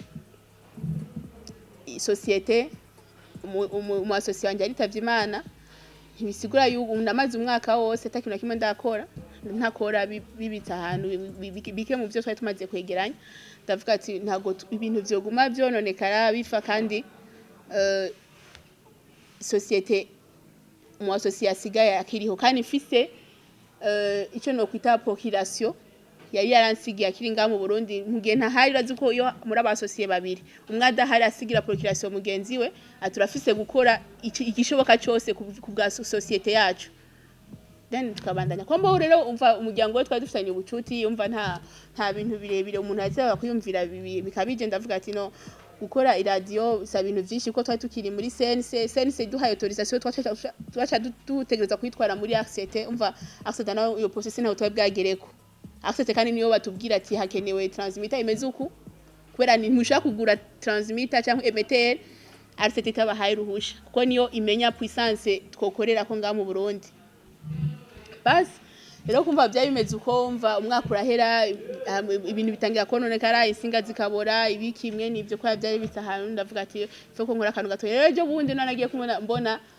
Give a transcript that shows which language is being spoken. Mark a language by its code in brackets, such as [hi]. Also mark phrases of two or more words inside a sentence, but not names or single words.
[rn] societe mu association yari tavye Imana ntibisigura yuko ndamaze umwaka wose atakintu kimwe ndakora ntakora bibitsa ahantu bike mu byo twari tumaze kwegeranya ndavuga ati ntago ibintu byoguma byononekara bifa kandi societe mu association yakiriho kandi mfise ico no kwita procuration yari yaransigiye akiri nga mu Burundi mugihe ntahari razi ko yo muri abasosiye babiri umwe adahari asigira procuration mugenzi we aturafise gukora igishoboka cyose ku bwa societe yacu then tukabandanya kwamba rero umva umuryango we twari dufitanye ubucuti umva nta bintu birebire umuntu azaba kuyumvira bikabije ndavuga ati no gukora iradio sa bintu byinshi ko twari tukiri muri CNC duhaye autorisation twacha dutegereza kwitwara muri RCT umva RCT nayo iyo process nayo twari bwagereko RCT kandi niyo batubwira ati hakenewe transmitter imeze uku kubera ni ntushaka kugura transmitter cyangwa emetteur RCT itabahaye ruhusha kuko niyo imenya puissance twokorera ko nga mu Burundi basi rero kumva bya bimeze uko umva umwaka urahera ibintu bitangira kononekara insinga zikabora ibikimwe nivyo kwa byari bitahanu ndavuga ati fo ko nkora akantu gato rero ejo bundi nanagiye kumona mbona